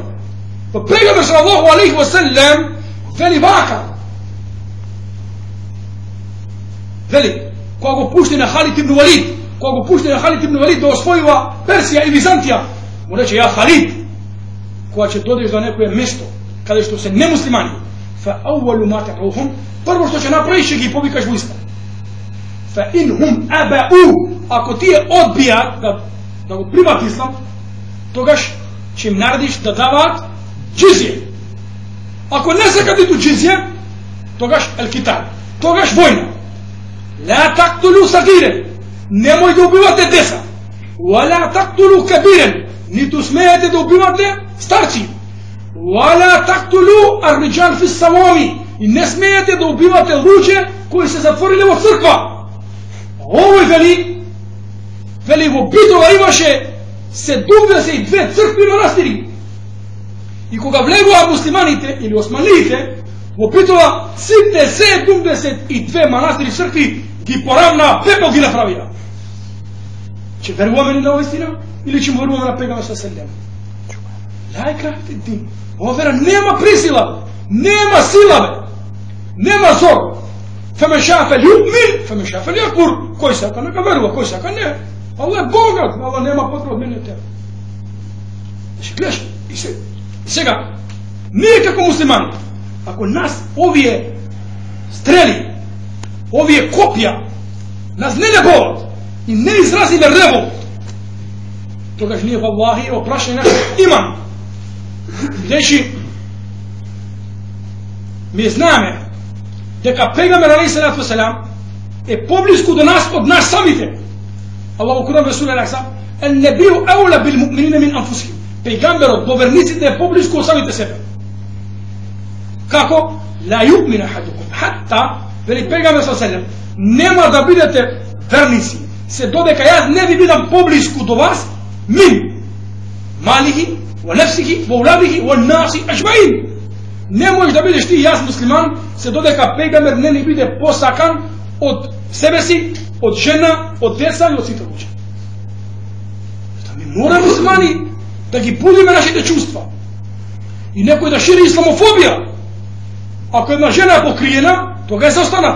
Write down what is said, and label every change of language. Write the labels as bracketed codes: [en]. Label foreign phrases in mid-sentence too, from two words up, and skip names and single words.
[mk] Па пегамбер [ar] صلى الله عليه وسلم [mk] вели вака. Вели, кога го пушти на Халид ибн Валид, да освојува Персија и Византија, му рече, [ar] يا خالد, [mk] кога ќе додеш до некое место, каде што се немуслимани, [ar] فأول ما تدعوهم, [mk] прво што ќе направиш, ќе ги повикаш во ислам. [ar] فإن هم أبوا, [mk] ако тие одбијат да го примат ислам, тогаш ќе им наредиш да даваат џизје. Ако не сакат ниту џизје, тогаш ел-китал, тогаш војна. [ar] لا تقتلوا صغيرا, [mk] немој да убивате деца. [ar] ولا تقتلوا كبيرا, [mk] ниту смеете да убивате старци. [ar] ولا تقتلوا الرجال في الصوامع, [mk] и не смеете да убивате луѓе кои се затвориле во црква. Овој вели во Битола имаше 72 цркви и манастири. И кога влегува муслиманите или османлиите, во Битола сите 72 манастири цркви ги поравна пепел ги направија. Че веруваме ли на ова истина? Или че веруваме на пегамбер саллаллаху? [ar] لا إكراه الدين. [mk] Ова вера нема присила, нема сила, нема зор. [ar] فمن شاء فليؤمن، فمن شاء فليكفر. [mk] Кој сака нека верува, кој сака не. Аллах е Богат, Аллах нема потреба од мене и тебе. Значи, гледаш, и сега, ние како муслимани, ако нас овие стрели, овие копија, нас не болат и не изразиме револт, тогаш ние валлахи опрашање наш имам. Значи, ми знаеме дека пегамбер [ar] عليه الصلاة والسلام [mk] е поблиску до нас од нас самите. [ar] الله قرآن رسول عليه النبي أولى بالمؤمنين من أنفسهم. [mk] Пегамберот до верниците е поблиску од самите себе. Како? [ar] لا يؤمن أحدكم حتى, [mk] вели пегамбер саллаллаху, нема да бидете верници се додека јас не ви бидам поблиску до вас [ar] من ماله ونفسه وولده والناس أجمعين. [mk] Не можеш да бидеш ти и јас муслиман се додека пегамбер не ни биде посакан од себе си, од жена, од деца и од сите луѓе. Ми мора муслимани да ги будиме нашите чувства. И некој да шири исламофобија. Ако една жена е покриена, тога е заостаната.